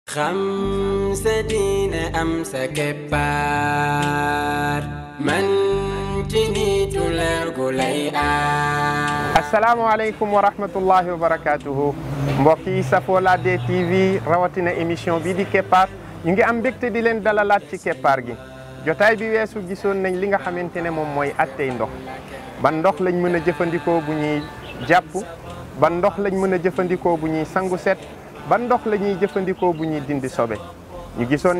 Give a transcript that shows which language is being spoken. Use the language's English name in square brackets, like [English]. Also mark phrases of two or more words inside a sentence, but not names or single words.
[Arabic] خمسة دين أمسك بار من جنيت لرجليا. السلام عليكم ورحمة الله وبركاته. [Wolof] mbokki safoo Ladoum TV rawatina émission bi di Keppaar ñu ngi am mbégte di leen dalalaat ci Keppaar gi jotaay bi weesu gisoon nañ li nga xamante ne moom mooy attey ndox ban ndox lañ mën a jëfandikoo bu ñuy jàpp ban ndox lañ mën a jëfandikoo bu ñuy sangu set ban ndox la ñuy jëfandikoo bu ñuy dindi sobe ñu gisoon